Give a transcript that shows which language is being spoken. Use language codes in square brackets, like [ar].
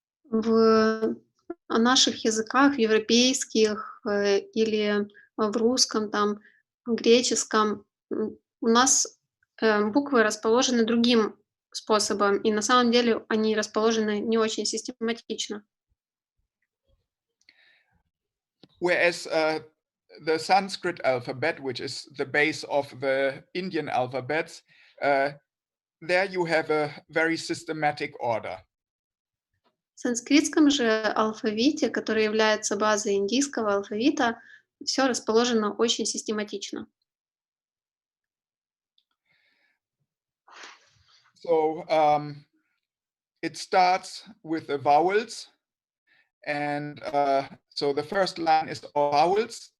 [ru] В наших языках, в европейских или в русском, там, в греческом, у нас буквы расположены другим способом, и на самом деле они расположены не очень систематично. [en] Whereas the Sanskrit alphabet, which is the base of the Indian alphabets, there you have a very systematic order. [ru] В санскритском же алфавите, который является базой индийского алфавита, все расположено очень систематично. [en] So it starts with the vowels, and so the first line is all vowels.